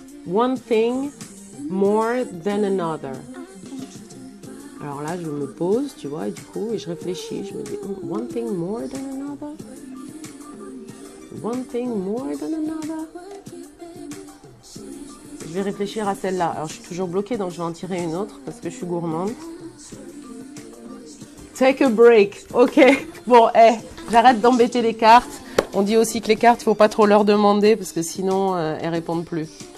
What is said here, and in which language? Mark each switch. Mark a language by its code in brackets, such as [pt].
[en] One thing more than another. [fr] Alors là, je me pose, tu vois, et du coup, et je réfléchis. Je me dis, [en] one thing more than another. One thing more than another. [fr] Je vais réfléchir à celle-là. Alors, je suis toujours bloquée, donc je vais en tirer une autre parce que je suis gourmande. [en] Take a break. [fr] Ok. Bon, j'arrête d'embêter les cartes. On dit aussi que les cartes, il ne faut pas trop leur demander parce que sinon, elles répondent plus.